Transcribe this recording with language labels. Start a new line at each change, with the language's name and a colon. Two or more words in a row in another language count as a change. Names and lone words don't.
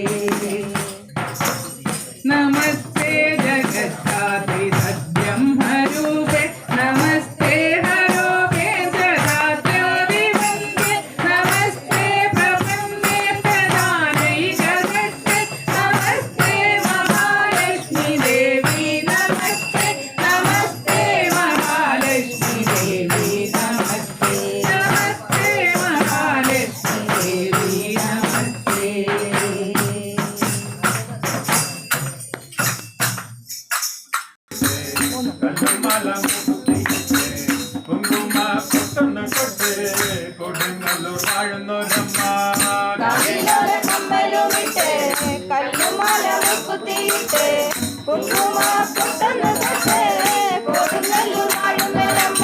Sanskrit: नमस्ते जगद्धात्री सद्ब्रह्मरूपे नमस्ते हरोपेन्द्रधात्रादिवन्द्ये नमस्ते प्रपन्नेष्ठदानैकदत्ते नमस्ते महालक्ष्मी देवी नमस्ते नमस्ते महालक्ष्मी देवी नमस्ते नमस्ते महालक्ष्मी देवी नमस्ते
Malayalam: കല്ലുമല കുങ്കുമ പൊട്ടൊന്ന് കൊട്ട് കൊടുങ്ങല്ലൂർ വാഴുന്നൊരമ്മ കാതിലോല കമ്മലുമിട്ട് കല്ലുമാല മുക്കുത്തിയിട്ട് കുങ്കുമ പൊട്ടൊന്ന് തൊട്ട് കൊടുങ്ങല്ലൂർ വാഴുന്നൊരമ്മ